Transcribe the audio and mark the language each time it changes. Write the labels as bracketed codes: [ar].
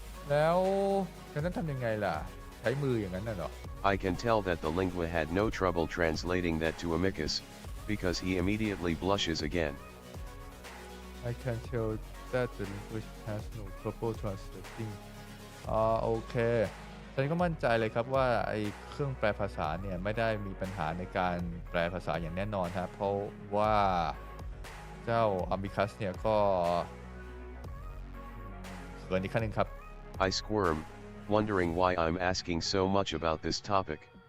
[th] แล้วฉันต้องทำยังไงล่ะใช้มืออย่างนั้นน่ะเหรอ [en] I can tell that the lingua had no trouble translating that to Amicus, because he immediately blushes again. I can tell that the language has no trouble translating [th] โอเคฉันก็มั่นใจเลยครับว่าไอ้เครื่องแปลภาษาเนี่ยไม่ได้มีปัญหาในการแปลภาษาอย่างแน่นอนครับเพราะว่าเจ้าอามิคัสเนี่ยก็เขินอีกขั้นหนึ่งครับ [en] I squirm, wondering why I'm asking so much about this topic.